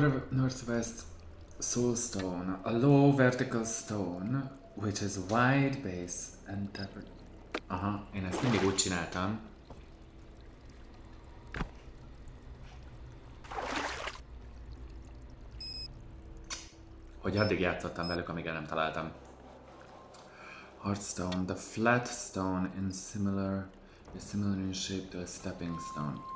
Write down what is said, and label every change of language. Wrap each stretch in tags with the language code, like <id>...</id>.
<en>Northwest soulstone, a low vertical stone, which has wide base and tapered.</en> <hu>Aha, én ezt mindig úgy csináltam. Hogy addig játszottam velük, amíg el nem találtam.</hu> <en>Hearthstone, the flat stone is similar in shape to a stepping stone.</en>